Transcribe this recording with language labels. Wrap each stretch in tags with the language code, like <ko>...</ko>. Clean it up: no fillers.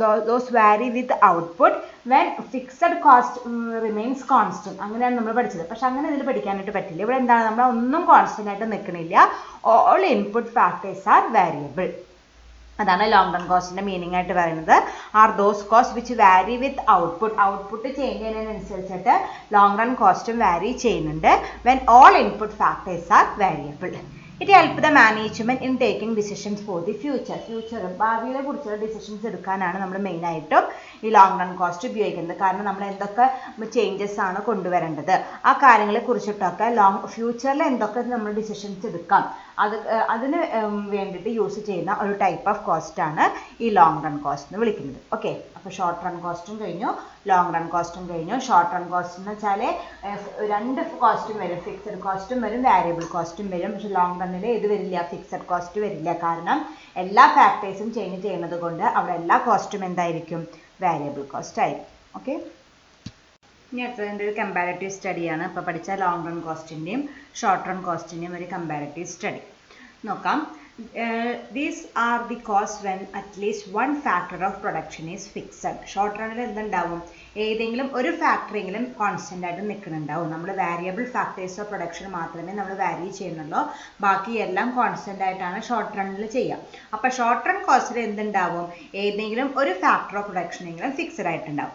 <en>those vary with output when fixed cost remains constant.</en> <ml>അങ്ങനെയാണ് നമ്മൾ പഠിച്ചത്. പക്ഷെ അങ്ങനെ ഇതിൽ പഠിക്കാനായിട്ട് പറ്റില്ല. ഇവിടെ എന്താണ്, നമ്മൾ ഒന്നും കോൺസ്റ്റന്റ് ആയിട്ട് നിൽക്കണില്ല.</ml> <en>all input factors are variable.</en> <ml>അതാണ് ലോങ് റൺ കോസ്റ്റിന്റെ മീനിങ് ആയിട്ട് പറയുന്നത്.</ml> <en>Are those cost which vary with output.</en> <ml>Output change ചെയ്യുന്നതിനനുസരിച്ചിട്ട് long run കോസ്റ്റും വാരി ചെയ്യുന്നുണ്ട്.</ml> <en>When all input factors are variable. It helps the management in taking decisions for the future.</en> <ml>ഭാവിയെ കുറിച്ചുള്ള decisions എടുക്കാനാണ് നമ്മൾ മെയിനായിട്ടും ഈ ലോങ് റൺ കോസ്റ്റ് ഉപയോഗിക്കുന്നത്. കാരണം നമ്മൾ എന്തൊക്കെ ചേഞ്ചസ് ആണ് കൊണ്ടുവരേണ്ടത് ആ കാര്യങ്ങളെ കുറിച്ചിട്ടൊക്കെ ഫ്യൂച്ചറിൽ എന്തൊക്കെ നമ്മൾ ഡിസിഷൻസ് എടുക്കാം അതിന് വേണ്ടിയിട്ട് യൂസ് ചെയ്യുന്ന ഒരു ടൈപ്പ് ഓഫ് കോസ്റ്റ് ആണ് ഈ ലോങ് റൺ കോസ്റ്റ് എന്ന് വിളിക്കുന്നത്. ഓക്കെ, അപ്പോൾ ഷോർട്ട് റൺ കോസ്റ്റും കഴിഞ്ഞു, ലോങ് റൺ കോസ്റ്റും കഴിഞ്ഞു. ഷോർട്ട് റൺ കോസ്റ്റ് എന്ന് വെച്ചാൽ രണ്ട് കോസ്റ്റും വരും, ഫിക്സഡ് കോസ്റ്റും വരും, വാരിയബിൾ കോസ്റ്റും വരും. പക്ഷെ ലോങ് റണ്ണിൽ ഇത് വരില്ല, ഫിക്സഡ് കോസ്റ്റ് വരില്ല. കാരണം എല്ലാ ഫാക്ടേഴ്സും ചേഞ്ച് ചെയ്യുന്നത് കൊണ്ട് അവിടെ എല്ലാ കോസ്റ്റും എന്തായിരിക്കും, വാരിയബിൾ കോസ്റ്റ് ആയിരിക്കും. ഓക്കെ, ഇനി അടുത്തതിൻ്റെ ഒരു കമ്പാരറ്റീവ് സ്റ്റഡിയാണ്. ഇപ്പോൾ പഠിച്ച ലോങ് റൺ കോസ്റ്റിൻ്റെയും ഷോർട്ട് റൺ കോസ്റ്റിൻ്റെയും ഒരു കമ്പാരറ്റീവ് സ്റ്റഡി നോക്കാം.</ml> <en>These are the costs when at least one factor of production is fixed.</en> <ml>Short റണ്ണിൽ എന്തുണ്ടാവും, ഏതെങ്കിലും ഒരു ഫാക്ടറെങ്കിലും കോൺസ്റ്റന്റ് ആയിട്ട് നിൽക്കുന്നുണ്ടാവും. നമ്മൾ വാരിയബിൾ ഫാക്ടേഴ്സ് ഓഫ് പ്രൊഡക്ഷൻ മാത്രമേ നമ്മൾ വാരി ചെയ്യുന്നുള്ളൂ, ബാക്കി എല്ലാം കോൺസ്റ്റന്റ് ആയിട്ടാണ് ഷോർട്ട് റണ്ണിൽ ചെയ്യുക. അപ്പോൾ ഷോർട്ട് റൺ കോസ്റ്റിൽ എന്തുണ്ടാവും, ഏതെങ്കിലും ഒരു ഫാക്ടർ ഓഫ് പ്രൊഡക്ഷനെങ്കിലും ഫിക്സഡ് ആയിട്ടുണ്ടാവും.</ml>